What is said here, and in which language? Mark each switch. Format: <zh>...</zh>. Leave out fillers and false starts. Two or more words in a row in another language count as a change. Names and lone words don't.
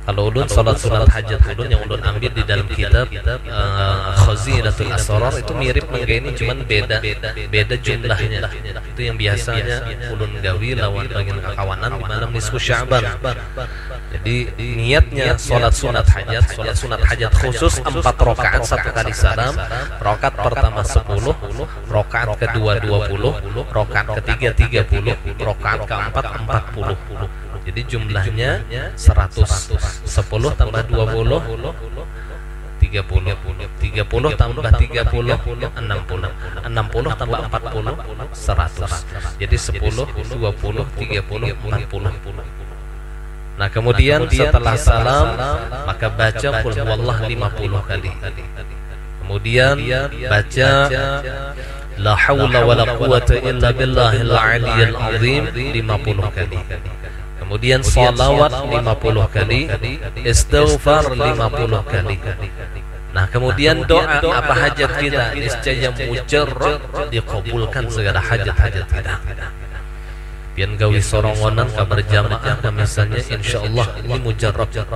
<bjn>Kalau ulun salat sunat hajat ulun yang ulun ambil di dalam kitab Khazinatul Asrar itu mirip mangga ini, cuman beda jumlahnya. Itu yang biasanya ulun gawi lawan bagian kakawanan di malam nisfu Sya'ban.</bjn> <id>Jadi niatnya salat sunat hajat khusus 4 rakaat 1 kali salam. Rakaat pertama 10, rakaat kedua 20, rakaat ketiga 30, rakaat keempat 40. Jadi jumlahnya 100. 10 tambah 20 30, 30 tambah 30 60, 60 tambah 40 100. Jadi 10, 20, 30, 40. Nah kemudian setelah salam maka baca</id> <ar>قل هو الله</ar> <id>50 kali. Kemudian baca</id> <ar>لا حول ولا قوة إلا بالله العلي العظيم</ar> <id>50 kali. Kemudian salawat 50 kali, istighfar 50 kali. Nah kemudian doa apa hajat kita niscaya mujarrad dikabulkan segala hajat-hajat kita.</id> <bjn>Pian gawi sorongonan kabar jamaah misalnya insyaallah ini mujarrad.</bjn>